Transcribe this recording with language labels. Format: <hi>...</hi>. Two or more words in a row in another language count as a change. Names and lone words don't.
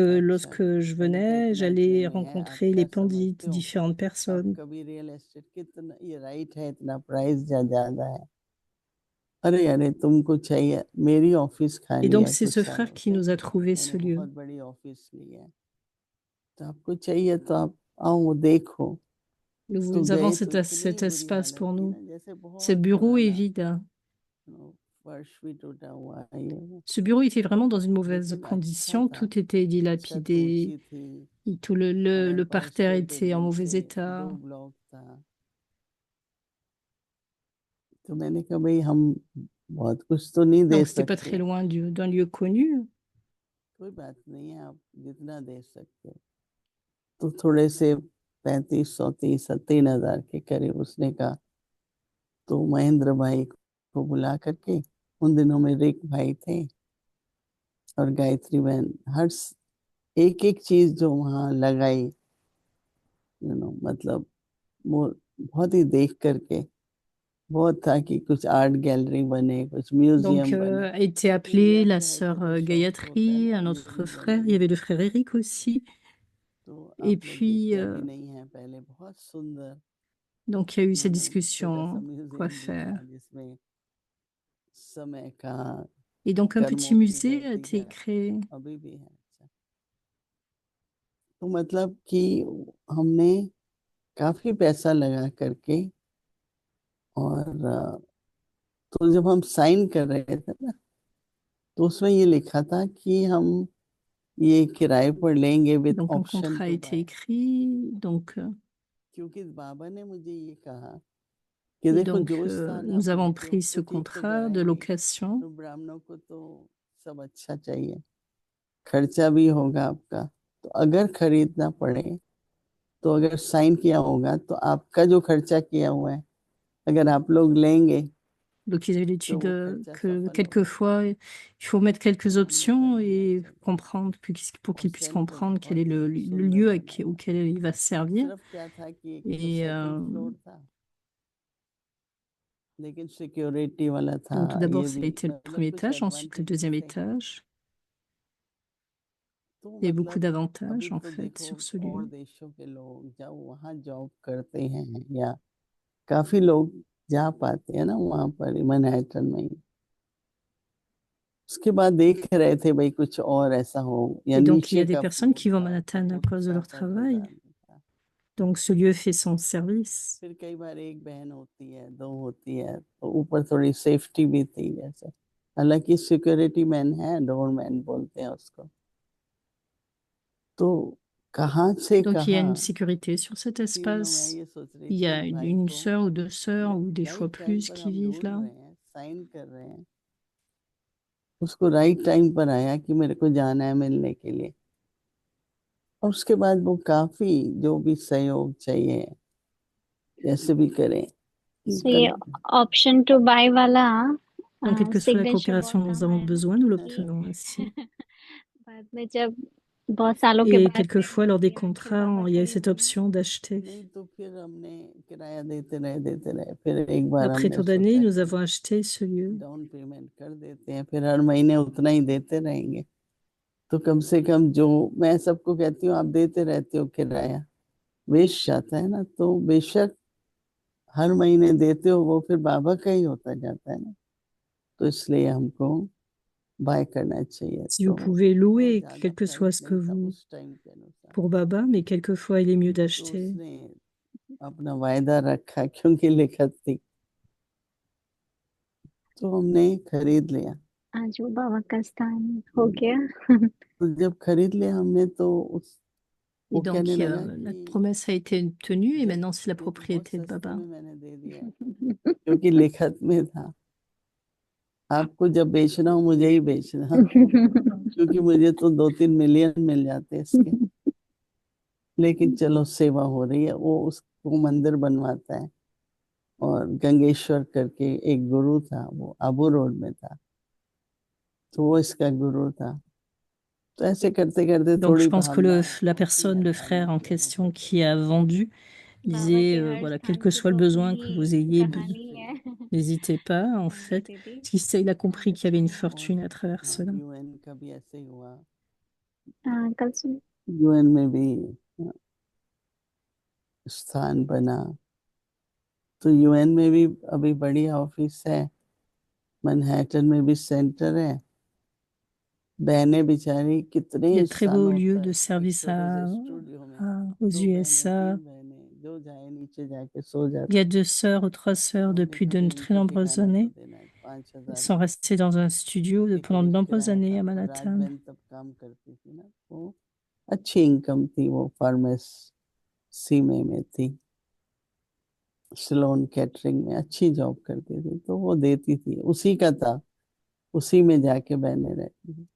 <hi>अच्छा,</hi> <fr>lorsque je</fr> <hi>मैंने कहा</hi> <fr>venais,</fr> <hi>इतना अच्छा</hi> <fr>j'allais</fr> <hi>नहीं है, आप</hi> <fr>rencontrer</fr> <hi>क्या</hi> <fr>les Pandits,</fr> <hi>समझते हो,</hi> <fr>différentes</fr> <hi>आप</hi> <fr>personnes.</fr> <hi>कभी</hi> <en>real estate</en> <hi>कितना ये राइट है, इतना प्राइस ज्यादा है, अरे अरे तुमको चाहिए, मेरी ऑफिस</hi> <fr>Et</fr> <hi>खाली</hi> <fr>donc</fr> <hi>है</hi> <fr>c'est</fr> <hi>कुछ</hi> <fr>ce frère</fr> <hi>सालों</hi> <fr>qui</fr> <hi>से,</hi> <fr>nous a trouvé</fr> <hi>मैंने</hi> <fr>ce lieu.</fr> <hi>बहुत बड़ी ऑफिस ली है, तो आपको चाहिए तो आप आओ देखो। तो</hi> <fr>Nous avons</fr> <hi>गए तो</hi> <fr>cet</fr> <hi>इतनी बुरी</hi> <fr>espace</fr> <hi>हालत</hi> <fr>pour</fr> <hi>थी</hi> <fr>nous.</fr> <hi>ना, जैसे</hi> <fr>Ce</fr> <hi>बहुत</hi> <fr>bureau est</fr> <hi>पुराना,</hi> <fr>vide, hein.</fr> <hi>फर्श भी टूटा हुआ है ये वो।</hi> <fr>Ce bureau était vraiment dans une mauvaise</fr> <hi>लेकिन अच्छा</hi> <fr>condition.</fr> <hi>था,</hi> <fr>Tout était</fr> <hi>छत</hi> <fr>dilapidé.</fr> <hi>ऊंची थी,</hi> <fr>Et tout</fr> <hi>और</hi> <fr>le</fr> <hi>एम्पायर</hi> <fr>parterre</fr> <hi>स्टेट</hi> <fr>était en</fr> <hi>बिल्डिंग</hi> <fr>mauvais</fr> <hi>से</hi> <fr>état.</fr> <hi>2 ब्लॉक था। तो मैंने कहा भाई हम बहुत कुछ तो नहीं दे</hi> <fr>Donc c'était pas</fr> <hi>सकते,</hi> <fr>très loin d'un lieu connu.</fr> <hi>कोई बात नहीं है, आप जितना दे सकते हो। तो थोड़े से 3500 30 3,000 के करीब उसने कहा। तो महेंद्र भाई को बुला करके, उन दिनों में रिक भाई थे और गायत्री बहन, एक एक चीज जो वहां लगाई, मतलब वो बहुत ही देख करके बहुत था कि कुछ</hi> <en>art gallery</en> <hi>बने, कुछ</hi> <fr>Donc,</fr> <hi>म्यूजियम बने,</hi> <fr>était</fr> <hi>एक</hi> <fr>appelée</fr> <hi>इंडिया</hi> <fr>la</fr> <hi>से है</hi> <fr>sœur</fr> <hi>के तो शौक होता है</hi> <fr>Gayatri,</fr> <hi>ना</hi> <fr>un autre</fr> <hi>म्यूजिक</hi> <fr>frère. Il y</fr> <hi>बनेंगे।</hi> <fr>avait le frère Eric aussi.</fr> <hi>तो</hi> <fr>Et</fr> <hi>आप लोग</hi> <fr>puis,</fr> <hi>देखते अभी नहीं है, पहले बहुत सुंदर,</hi> <fr>donc, il y a eu cette</fr> <hi>छोटा सा</hi> <fr>discussion, quoi</fr> <hi>म्यूजियम भी</hi> <fr>faire.</fr> <hi>था जिसमें समय का,</hi> <fr>Et donc, un petit</fr> <hi>कर्मों की</hi> <fr>musée a</fr> <hi>धरती</hi> <fr>été</fr> <hi>का,</hi> <fr>créé.</fr> <hi>अभी भी है। अच्छा, तो मतलब कि हमने काफी पैसा लगा करके, और तो जब हम साइन कर रहे थे ना, तो उसमें ये लिखा था कि हम ये किराए पर लेंगे विद</hi> <fr>Donc, un</fr> <hi>ऑप्शन</hi> <fr>contrat a</fr> <hi>टू</hi> <fr>été</fr> <hi>बाय।</hi> <fr>écrit. Donc,</fr> <hi>क्योंकि बाबा ने मुझे ये कहा कि</hi> <fr>et</fr> <hi>देखो</hi> <fr>donc,</fr> <hi>जो स्थान आप</hi> <fr>nous avons</fr> <hi>लेते हो</hi> <fr>pris</fr> <hi>तो</hi> <fr>ce</fr> <hi>ठीक तो</hi> <fr>contrat de</fr> <hi>कराएंगे,</hi> <fr>location.</fr> <hi>तो ब्राह्मणों को तो सब अच्छा चाहिए, खर्चा भी होगा आपका, तो अगर खरीदना पड़े, तो अगर साइन किया होगा तो आपका जो खर्चा किया हुआ है अगर आप लोग लेंगे</hi> <fr>Donc, ils avaient</fr> <hi>तो</hi> <fr>l'étude</fr> <hi>वो खर्चा</hi> <fr>que</fr> <hi>सफल होगा।</hi> <fr>quelquefois, il faut mettre quelques</fr> <hi>तो हमने कर</hi> <fr>options</fr> <hi>लिया</hi> <fr>et</fr> <hi>चलो,</hi> <fr>comprendre pour</fr> <hi>और</hi> <fr>qu'ils puissent</fr> <hi>सेंटर</hi> <fr>comprendre quel est</fr> <hi>बहुत ही</hi> <fr>le</fr> <hi>सुंदर</hi> <fr>lieu</fr> <hi>बना हुआ,</hi> <fr>auquel il va servir.</fr> <hi>सिर्फ क्या था कि एक तो</hi> <fr>Et</fr> <en>second floor</en> <hi>था, लेकिन सिक्योरिटी वाला था,</hi> <fr>donc, tout d'abord,</fr> <hi>ये</hi> <fr>ça a</fr> <hi>भी</hi> <fr>été le</fr> <hi>मतलब</hi> <fr>premier</fr> <hi>कुछ</hi> <fr>étage, ensuite le</fr> <hi>एडवांटेजेस</hi> <fr>deuxième</fr> <hi>थे।</hi> <fr>étage.</fr> <hi>तो</hi> <fr>Il y a beaucoup</fr> <hi>मतलब</hi> <fr>d'avantages,</fr> <hi>अभी</hi> <fr>en</fr> <hi>तो</hi> <fr>fait,</fr> <hi>देखो</hi> <fr>sur ce</fr> <hi>और</hi> <fr>lieu.</fr> <hi>देशों के लोग जब वहाँ जॉब करते हैं, या काफी लोग जा पाते हैं ना वहाँ पर मैनहट्टन में ही, उसके बाद देख रहे थे भाई कुछ और ऐसा हो, या</hi> <fr>Et donc, il y</fr> <hi>नीचे</hi> <fr>a des</fr> <hi>का</hi> <fr>personnes</fr> <hi>फ्लोर</hi> <fr>qui vont à</fr> <hi>था तो</hi> <fr>Manhattan à</fr> <hi>वो</hi> <fr>cause de leur</fr> <hi>7-8 हजार</hi> <fr>travail.</fr> <hi>में था।</hi> <fr>Donc, ce lieu fait son service.</fr> <hi>फिर कई बार एक बहन होती है, दो होती है, तो ऊपर थोड़ी सेफ्टी भी थी जैसे, हालांकि सिक्योरिटी मैन है, डोरमैन बोलते हैं उसको। तो कहाँ से</hi> <fr>Donc, il y a une</fr> <hi>कहाँ,</hi> <fr>sécurité sur cet</fr> <hi>इसी में मैं</hi> <fr>espace.</fr> <hi>ये सोच रही</hi> <fr>Il y</fr> <hi>थी</hi> <fr>a</fr> <hi>भाई</hi> <fr>une</fr> <hi>को,</hi> <fr>sœur ou deux</fr> <hi>कि</hi> <fr>sœurs ou des fois</fr> <en>right time</en> <fr>plus</fr> <hi>पर</hi> <fr>qui</fr> <hi>हम</hi> <fr>vivent</fr> <hi>ढूंढ</hi> <fr>là.</fr> <hi>रहे हैं, साइन कर रहे हैं, उसको</hi> <en>right time</en> <hi>पर आया कि मेरे को जाना है मिलने के लिए, और उसके बाद वो काफी जो भी सहयोग चाहिए जैसे भी करें तो कर। ये</hi> <en>option to buy</en> <hi>वाला</hi> <fr>Donc, quelle que soit la</fr> <hi>सिग्नेचर बहुत</hi> <fr>coopération dont nous</fr> <hi>काम</hi> <fr>avons</fr> <hi>आया ना,</hi> <fr>besoin, nous</fr> <hi>कि</hi> <fr>l'obtenons ainsi.</fr> <hi>बाद में जब बहुत सालों के</hi> <fr>Et</fr> <hi>बाद फिर</hi> <fr>quelquefois, lors des</fr> <hi>मूर्तियां फिर</hi> <fr>contrats,</fr> <hi>बाबा</hi> <fr>il y</fr> <hi>को</hi> <fr>a</fr> <hi>ही</hi> <fr>cette</fr> <hi>दी।</hi> <fr>option d'acheter.</fr> <hi>नहीं तो फिर हमने किराया देते रहे, फिर एक बार</hi> <fr>Après</fr> <hi>हमने</hi> <fr>tant d'années,</fr> <hi>सोचा</hi> <fr>nous</fr> <hi>कि</hi> <fr>avons acheté ce lieu.</fr> <en>down payment</en> <hi>कर देते हैं, फिर हर महीने उतना ही देते रहेंगे, तो कम से कम जो, मैं सबको कहती हूँ आप देते रहते हो किराया, वेस्ट जाता है ना, तो बेशक हर महीने देते हो, वो फिर बाबा का ही होता जाता है ना, तो इसलिए हमको बाय करना चाहिए।</hi> <fr>Si vous</fr> <hi>तो</hi> <fr>pouvez</fr> <hi>बहुत</hi> <fr>louer,</fr> <hi>ज्यादा</hi> <fr>quel que soit</fr> <hi>प्राइस</hi> <fr>ce que</fr> <hi>नहीं था</hi> <fr>vous</fr> <hi>उस टाइम के अनुसार।</hi> <fr>pour Baba, mais quelquefois il est mieux</fr> <hi>तो</hi> <fr>d'acheter.</fr> <hi>उसने अपना वायदा रखा क्योंकि लिखत थी, तो हमने खरीद लिया। आज वो बाबा का स्थान हो गया। तो जब खरीद लिया हमने तो</hi> <fr>Et</fr> <hi>वो कहने</hi> <fr>donc,</fr> <hi>लगा</hi> <fr>la</fr> <hi>कि</hi> <fr>promesse a été tenue et</fr> <hi>जब</hi> <fr>maintenant c'est la</fr> <hi>ये तो बहुत</hi> <fr>propriété de</fr> <hi>सस्ते</hi> <fr>Baba.</fr> <hi>में मैंने दे दिया है, क्योंकि लिखत में था आपको जब बेचना हो मुझे ही बेचना, क्योंकि मुझे तो 2-3 मिलियन मिल जाते इसके। लेकिन चलो सेवा हो रही है, वो उसको मंदिर बनवाता है। और गंगेश्वर करके एक गुरु था, वो आबू रोड में था, तो वो इसका गुरु था। तो ऐसे करते करते</hi> <fr>Donc, je</fr> <hi>थोड़ी</hi> <fr>pense que</fr> <hi>भावना</hi> <fr>la</fr> <hi>होती</hi> <fr>personne,</fr> <hi>है</hi> <fr>le</fr> <hi>दानी</hi> <fr>frère en</fr> <hi>दोनों</hi> <fr>question</fr> <hi>को</hi> <fr>qui a</fr> <hi>देते हैं।</hi> <fr>vendu,</fr> <hi>बाबा</hi> <fr>disait,</fr> <hi>के हर</hi> <fr>voilà, quel</fr> <hi>स्थान</hi> <fr>que</fr> <hi>की</hi> <fr>soit le</fr> <hi>तो अपनी</hi> <fr>besoin que vous</fr> <hi>ही</hi> <fr>ayez,</fr> <hi>कहानी है।</hi> <fr>n'hésitez pas, en</fr> <hi>हाँ जी</hi> <fr>fait.</fr> <hi>दीदी।</hi> <fr>Parce qu'il a</fr> <hi>बहुत</hi> <fr>compris qu'il y avait</fr> <hi>अच्छा</hi> <fr>une</fr> <hi>लगा।</hi> <fr>fortune à travers</fr> <hi>हाँ,</hi> <fr>cela.</fr> <hi>यूएन का भी ऐसे ही हुआ। हाँ कल सुन। यूएन में भी स्थान बना, तो यूएन में भी अभी बड़ी ऑफिस है, मैनहट्टन में भी सेंटर है। बहनें बेचारी</hi> <fr>Il y a</fr> <hi>कितने</hi> <fr>de très beaux</fr> <hi>सालों</hi> <fr>lieux de</fr> <hi>तक एक</hi> <fr>service</fr> <hi>छोटे से स्टूडियो में,</hi> <fr>aux</fr> <hi>2 बहनें</hi> <fr>USA.</fr> <hi>3 बहनें जो जाए नीचे जाके सो</hi> <fr>Il y a</fr> <hi>जाती।</hi> <fr>2 sœurs ou 3 sœurs</fr> <hi>तो हमने</hi> <fr>depuis</fr> <hi>कहा</hi> <fr>de</fr> <hi>भाई</hi> <fr>très</fr> <hi>इनको</hi> <fr>nombreuses</fr> <hi>ठिकाना तो</hi> <fr>années.</fr> <hi>देना है,</hi> <fr>Elles</fr> <hi>5,000</hi> <fr>sont restées dans un studio</fr> <hi>के</hi> <fr>pendant de</fr> <hi>करीब</hi> <fr>nombreuses</fr> <hi>किराया</hi> <fr>années</fr> <hi>था।</hi> <fr>à</fr> <hi>और</hi> <fr>Manhattan.</fr> <hi>राजबहन तब काम करती थी ना, तो अच्छी इनकम थी, वो फार्मेसी में थी, स्लोन कैटरिंग में अच्छी जॉब करती थी, तो वो देती थी, उसी का था, उसी में जाके बहने रहती थी।</hi>